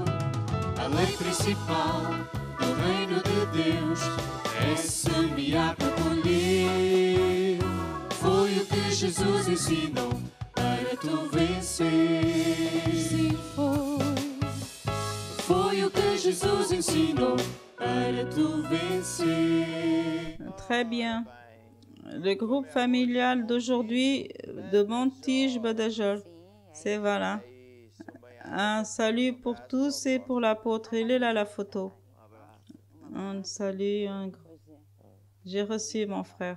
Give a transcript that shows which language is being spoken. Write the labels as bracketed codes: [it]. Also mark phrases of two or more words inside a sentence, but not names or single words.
[pt] A lei principal do reino de Deus é semear para colher. Foi o que Jesus ensinou para tu vencer. Sim, foi o que Jesus ensinou para tu vencer. [fr] Très bien. Le groupe familial d'aujourd'hui de Montige Badajoz. C'est voilà. Un salut pour tous et pour l'apôtre. Il est là la photo. Un salut. J'ai reçu mon frère.